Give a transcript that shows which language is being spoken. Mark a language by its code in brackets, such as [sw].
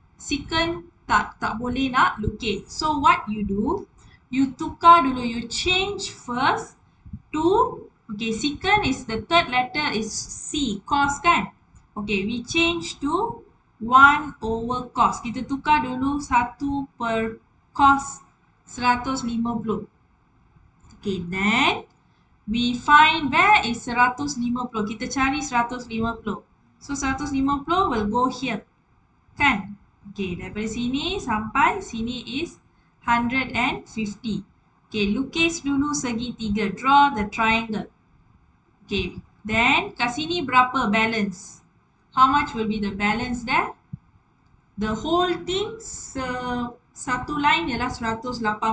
[ms] Secant tak boleh nak lukis. [en] So what you do? You [ms] tukar dulu, [en] you change first to, okay, secant is the third letter is C, cos [ms] kan? [en] Okay, we change to 1 over cos. [ms] Kita tukar dulu 1 per cos 150. [en] Okay, then we find where is 150. [ms] Kita cari 150. [en] So 150 will go here. [ms] Kan? Okay, daripada sini sampai sini is 150. Okay, lukis dulu segitiga. [en] Draw the triangle. [ms] Okay, [en] then [ms] kat sini berapa balance? [en] How much will be the balance there? The whole thing [ms] satu [en] line [ms] ialah [en] 180.